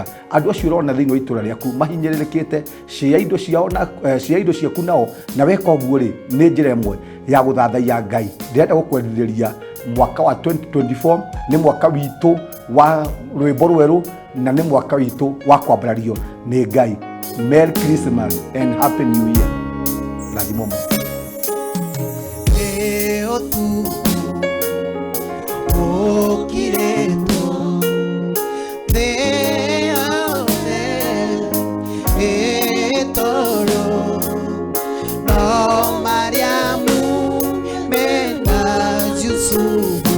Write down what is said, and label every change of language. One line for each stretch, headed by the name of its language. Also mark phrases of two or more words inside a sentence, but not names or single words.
Kikuyu: Andu acio urona thiini wa itura riaku mahinyiririkite, share indo ciao na share indo ciaku nao, na weka uguo ri ni njira imwe ya guthathaia Ngai. Ndirenda gukwendithĩria mwaka wa 2024 ni mwaka witu wa rwimbo rweru na ni mwaka witu wa kwambarario ni Ngai.
English: Merry Christmas and Happy New Year.
Swahili: Lazima leo tu okireto de etoro no Mariamu mena Yusufu